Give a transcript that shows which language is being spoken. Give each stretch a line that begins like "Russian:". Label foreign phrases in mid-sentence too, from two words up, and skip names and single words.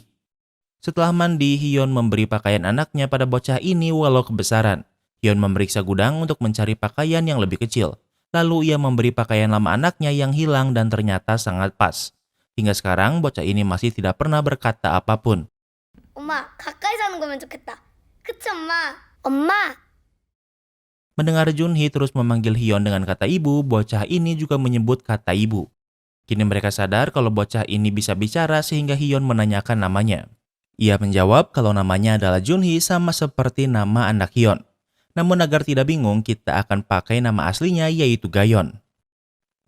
Indonesian: Setelah mandi, Hyun memberi pakaian anaknya pada bocah ini walau kebesaran. Hyun memeriksa gudang untuk mencari pakaian yang lebih kecil. Lalu ia memberi pakaian lama anaknya yang hilang dan ternyata sangat pas. Hingga sekarang bocah ini masih tidak pernah berkata apapun.
Korean: 엄마, 가까이 사는 거면 좋겠다. 그치, 엄마? 엄마!
Indonesian: Mendengar Junhee terus memanggil Hyun dengan kata ibu, bocah ini juga menyebut kata ibu. Kini mereka sadar kalau bocah ini bisa bicara sehingga Hyun menanyakan namanya. Ia menjawab kalau namanya adalah Junhee sama seperti nama anak Hyun. Namun agar tidak bingung, kita akan pakai nama aslinya yaitu Gayon.